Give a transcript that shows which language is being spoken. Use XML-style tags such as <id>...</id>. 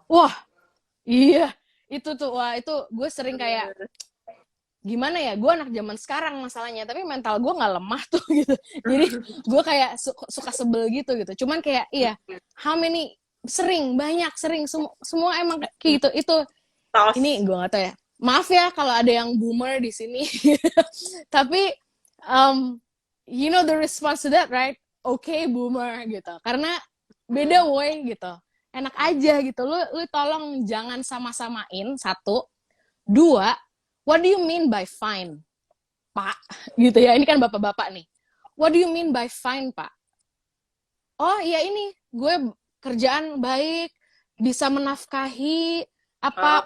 <id>Wah, iya. Itu gue sering kayak, gimana ya, gue anak zaman sekarang masalahnya, tapi mental gue nggak lemah tuh gitu. Jadi gue kayak suka sebel gitu. Cuman kayak sering semua emang kayak gitu. Itu ini gue nggak tahu ya, maaf ya kalau ada yang boomer di sini.</id> <en>Tapi you know the response to that, right? Okay, boomer</en> <id>gitu, karena beda way gitu. Enak aja gitu, lu tolong jangan sama-samain. Satu, dua,</id> <en>what do you mean by fine, Pak?</en> <id>Gitu ya, ini kan bapak-bapak nih.</id> <en>What do you mean by fine,</en> <id>Pak? Oh ya, ini gue kerjaan baik, bisa menafkahi apa,</id>